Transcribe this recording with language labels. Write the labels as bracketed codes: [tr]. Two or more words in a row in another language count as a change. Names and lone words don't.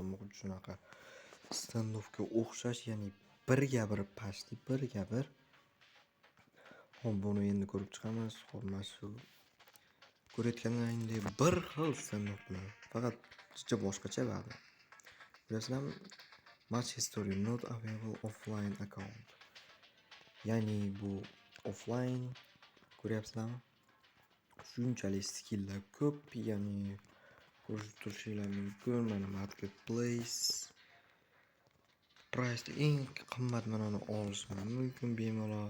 [uz] Xuddi shunaqa standofga o'xshash, ya'ni bir gapirib pashti, bir gapir. Xo'p, buni endi ko'rib chiqamiz. Xo'p, mana shu ko'rayotganlaringdek bir xil standof bilan, faqat juda boshqacha ba'zi. Bilasizlarmi? [en] Match history not available offline account. [uz] Ya'ni bu offline, ko'ryapsizlarmi? Shunchalik skilllar ko'p, ya'ni ko'rib turishinglar mumkin. Mana [en] marketplace price [uz] eng qimmat manoni olishlar mumkin bemalol.